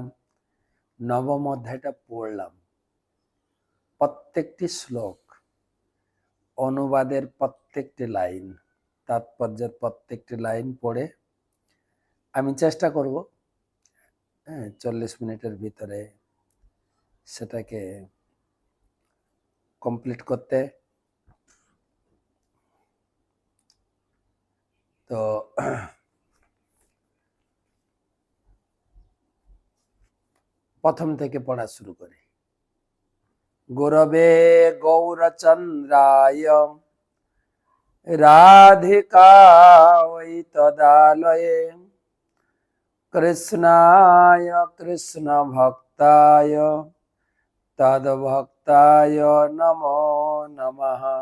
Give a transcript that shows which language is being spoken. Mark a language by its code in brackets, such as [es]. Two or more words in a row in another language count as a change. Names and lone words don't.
[bn] নবম অধ্যায়টা পড়লাম, প্রত্যেকটি শ্লোক, অনুবাদের প্রত্যেকটি লাইন, তাৎপর্যের প্রত্যেকটি লাইন পড়ে আমি চেষ্টা করব 40 মিনিটের ভিতরে সেটাকে কমপ্লিট করতে। তো প্রথম থেকে পড়া শুরু করি। [sa] গুরবে গৌরচন্দ্রায় রাধিকায় তদালয়ে কৃষ্ণায় কৃষ্ণ ভক্তায় তদ্ভক্তায় নমো নমঃ।